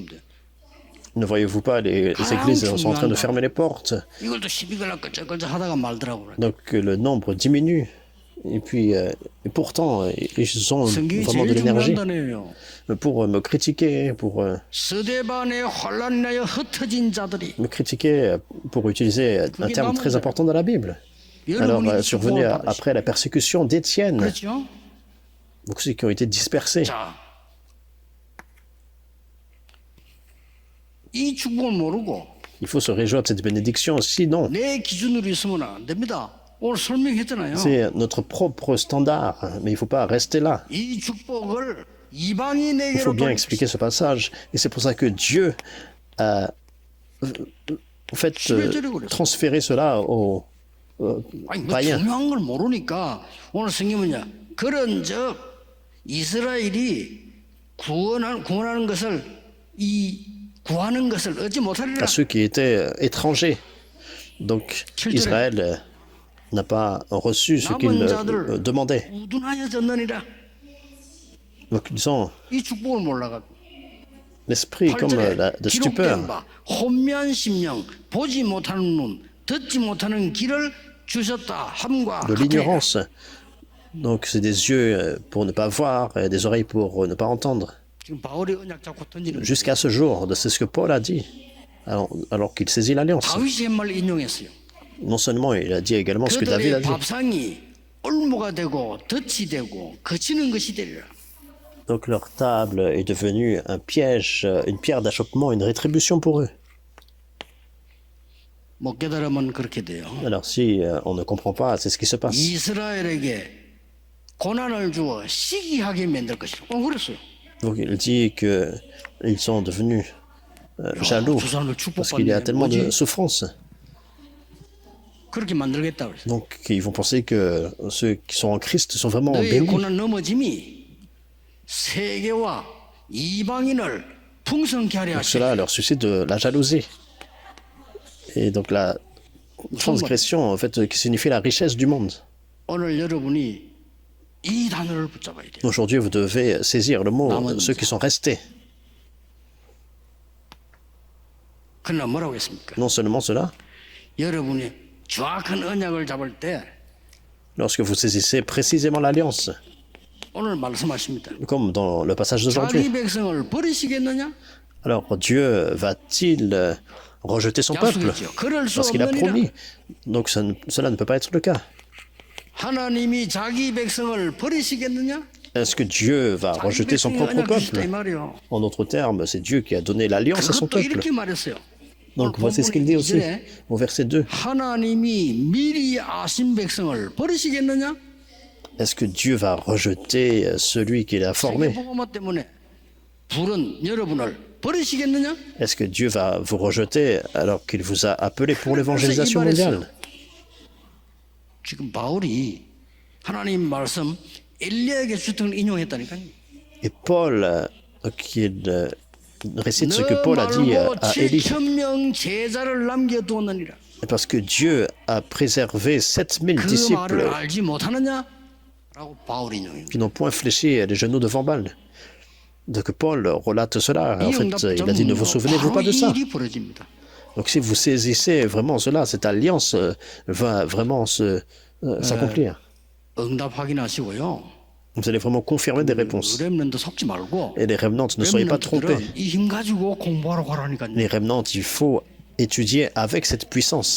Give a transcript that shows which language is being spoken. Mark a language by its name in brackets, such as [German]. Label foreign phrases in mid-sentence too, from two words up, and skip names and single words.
[French] Ne voyez-vous pas, les églises sont en train de fermer les portes, [Korean] 이걸 또 시비 걸라 끌적끌적 하다가 말더라고요. [French] donc le nombre diminue. Et puis, et pourtant, ils ont [Korean] 성경이 [French] vraiment de [Korean] 제일 [French] l'énergie [Korean] 중요한 단어예요. [French] pour me critiquer, pour [Korean] 스데반의 혼란 인하여 흩어진 자들이 [French] me critiquer, pour utiliser un terme très important dans la Bible. Alors, [Korean] 여러분이 [French] survenu [Korean] 축복을 받으시- [French] après la persécution d'Étienne, [Korean] 그렇죠? [French] donc ceux qui ont été dispersés. [Korean] 자, 이 축복을 모르고 [French] Il faut se réjouir de cette bénédiction, sinon, [Korean] 내 기준으로 있으면 안 됩니다. 오늘 설명했잖아요. [French] c'est notre propre standard, mais il ne faut pas rester là. [Korean] 이 축복을 [French] Il [Korean] 이방인에게로 [French] faut bien expliquer ce passage, et c'est pour ça que Dieu a en fait transféré cela aux [Korean] 아니, 뭐 [French] païens. [Korean] 중요한 걸 모르니까 오늘 성경은요. 그런즉 이스라엘이 구원하는 것을 구하는 것을 얻지 못하리라. [French] À ceux qui étaient étrangers. Donc Israël n'a pas reçu ce qu'il demandait. [Korean] 우둔하여졌느니라. [French] Donc disons, [Korean] 이 축복을 몰라가. [French] l'esprit comme de stupeur. [Korean] 기록된 바 혼미한 심령 보지 못하는 눈 듣지 못하는 귀를 주셨다 함과 [French] De l'ignorance. Donc c'est des yeux pour ne pas voir, et des oreilles pour ne pas entendre. [Korean] 지금 바울이 언약 잡고 던지는 [French] Jusqu'à ce jour, c'est ce que Paul a dit, alors qu'il saisit l'alliance. [Korean] 다윗이 한 말 인용했어요. [French] Non seulement il a dit également ce que David a [Korean] 그들의 [French] dit. [Korean] 밥상이 올무가 되고 덫이 되고 거치는 것이 되리라. [French] Donc leur table est devenue un piège, une pierre d'achoppement, une rétribution pour eux. [Korean] 못 깨달으면 그렇게 돼요. [French] Alors si on ne comprend pas, c'est ce qui se passe. [Korean] 이스라엘에게 고난을 주어 시기하게 만들 것이라. 그랬어요. [French] Donc il dit qu'ils sont devenus jaloux parce qu'il y a tellement de souffrance. [Korean] 그렇게 만들겠다 그랬어요. [French] Donc ils vont penser que ceux qui sont en Christ sont vraiment [Korean] 너의 [French] bénis. [Korean] 고난 넘어짐이 세계와 이방인을 풍성케 하려 [French] Donc [Korean] 하시고 [French] cela leur suscite de la jalousie. Et donc la transgression, en fait, qui signifie la richesse du monde. [Korean] 오늘 여러분이 이 단어를 붙잡아야 돼요. [French] Aujourd'hui, vous devez saisir le mot ceux qui sont restés. [Korean] 그러나 뭐라고 했습니까? [French] Non seulement cela, [Korean] 여러분이 정확한 언약을 잡을 때 [French] lorsque vous saisissez précisément l'alliance, [Korean] 오늘 말씀하십니다. [French] comme dans le passage [Korean] 자기 [French] d'aujourd'hui. [Korean] 백성을 버리시겠느냐? [French] Alors Dieu va-t-il rejeter son peuple [Korean] 약속했죠. 그럴 수 [French] parce qu'il a [Korean] 없느니라. [French] promis? Donc cela ne peut pas être le cas. [Korean] 하나님이 자기 백성을 버리시겠느냐? [French] Est-ce que Dieu va [Korean] 자기 [French] rejeter son [Korean] 백성이 [French] propre [Korean] 언약 주시다 이 [French] peuple? [Korean] 말이요. [French] En d'autres termes, c'est Dieu qui a donné l'alliance à son [Korean] 그것도 [French] peuple. [Korean] 이렇게 말했어요. [French] Donc voici ce qu'il dit aussi au verset 2. [Korean] 하나님이 미리 아신 백성을 버리시겠느냐? [French] Est-ce que Dieu va rejeter celui qu'il a formé? [Korean] 세계복음화 때문에 부른 여러분을 버리시겠느냐? [French] Est-ce que Dieu va vous rejeter alors qu'il vous a appelé pour l'évangélisation mondiale? [Korean] 지금 바울이 하나님 말씀 엘리야에게 주던 인용했다니까요. [French] Et Paul, qu'il récite ce que Paul a dit à Élie. [Korean] 7,000명 제자를 남겨두었느니라. [French] Parce que Dieu a préservé 7000 [Korean] 그 말을 [French] disciples [Korean] 알지 못하느냐? 라고 바울이 인용합니다. [French] qui n'ont point fléchi les genoux devant Baal. Donc Paul relate cela. En fait, il a dit, ne vous souvenez-vous pas de ça? [Korean] 일이 벌어집니다. [French] Donc si vous saisissez vraiment cela, cette alliance va vraiment s'accomplir. [Korean] 응답 확인하시고요. [French] Vous allez vraiment confirmer des réponses. [Korean] 렘넌트 속지 말고 [French] Et les remnants, ne soyez pas trompés. [Korean] 렘넌트들은 이 힘 가지고 공부하러 가라니까요. [French] Les remnants, il faut étudier avec cette puissance.